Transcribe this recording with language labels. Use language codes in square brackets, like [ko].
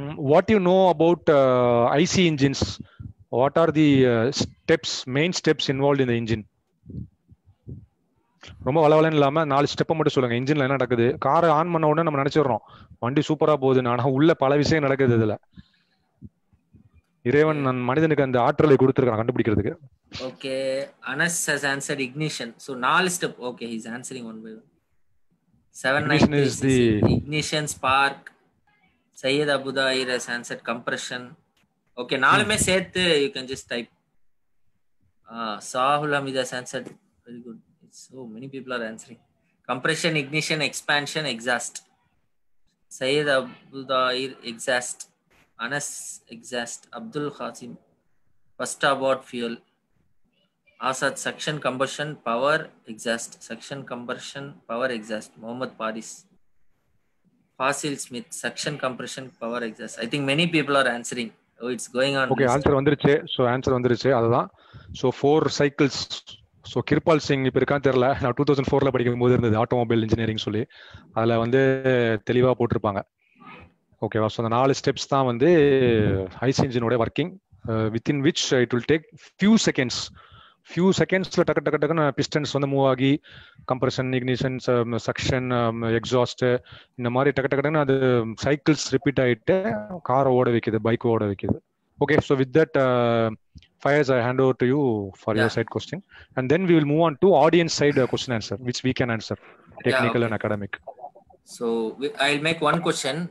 [en] what you know about IC engines? What are the main steps involved in the engine? [ta] ரொம்ப வளவலன்னு இல்லாம 4 ஸ்டெப்பை மட்டும் சொல்லுங்க. இன்ஜின்ல என்ன நடக்குது? காரை ஆன் பண்ண உடனே நம்ம நினைச்சிடறோம் வண்டி சூப்பரா போகுதுன்னு. ஆனா உள்ள பல விஷயம் நடக்குது இதுல. இறைவன் மனிதனுக்கு அந்த ஆற்றலை கொடுத்திருக்கான் கண்டுபிடிக்கிறதுக்கு. [en] Okay, Anas has answered ignition. So 4 step. Okay, he's answering one by one. 793 ignition, spark. Sayyid Abu Dair has answered compression. Okay, 4 சேர்த்து you can just type. Sahul Hamid has answered. Very good. So many people are answering. Compression, ignition, expansion, exhaust. Sayyid Abu Dair, exhaust. Anas, exhaust. Abdul Qasim, first about fuel. Asad, suction, combustion, power, exhaust. Suction, combustion, power, exhaust. Mohammed Paris. Fasil Smith, suction, compression, power, exhaust. I think many people are answering. Oh, it's going on. Okay, answer வந்துருச்சு. So answer வந்துருச்சு. அதுதான். So 4 cycles. [ta] So Kirupal Singh இப்போ இருக்கான்னு தெரியல. நான் 2004 படிக்கும் போது இருந்தது ஆட்டோமொபைல் இன்ஜினியரிங் சொல்லி. அதில் வந்து தெளிவாக போட்டிருப்பாங்க. ஓகேவா? ஸோ அந்த 4 ஸ்டெப்ஸ் தான் வந்து ஐசி இன்ஜினோட working, [en] within which it will take few செகண்ட்ஸில் [ta] டக்குன்னு பிஸ்டன்ஸ் வந்து மூவ் ஆகி கம்ப்ரஷன், இக்னிஷன், சக்ஷன், எக்ஸாஸ்ட், இந்த மாதிரி டக்குன்னு அது சைக்கிள்ஸ் ரிப்பீட் ஆகிட்டு காரை ஓட வைக்குது, பைக் ஓட வைக்குது. [en] Okay, so with that, Faiz, I hand over to you for your side question, and then we will move on to audience side question answer, which we can answer, technical and academic. So I'll make one question.